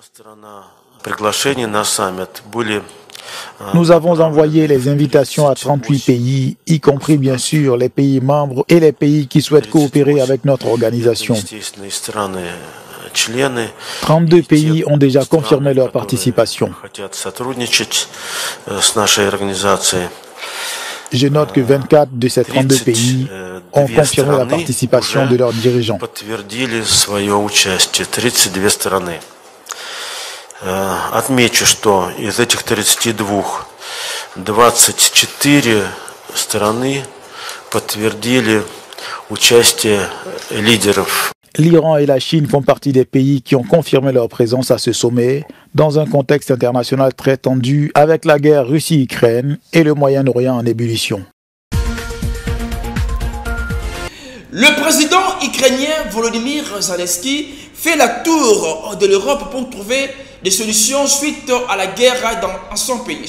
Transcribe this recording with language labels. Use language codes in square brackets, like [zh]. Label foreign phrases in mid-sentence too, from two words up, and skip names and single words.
[fr] Nous avons envoyé les invitations à 38 pays, y compris bien sûr les pays membres et les pays qui souhaitent coopérer avec notre organisation. 32 pays ont déjà confirmé leur participation. Je note que 24 de ces 32 pays ont confirmé la participation de leurs dirigeants. [ru] Отмечу, что из этих 32 24 страны подтвердили участие лидеров. [fr] L'Iran et la Chine font partie des pays qui ont confirmé leur présence à ce sommet, dans un contexte international très tendu avec la guerre Russie-Ukraine et le Moyen-Orient en ébullition. Le président ukrainien Volodymyr Zelensky fait la tour de l'Europe pour trouver des solutions suite à la guerre dans son pays.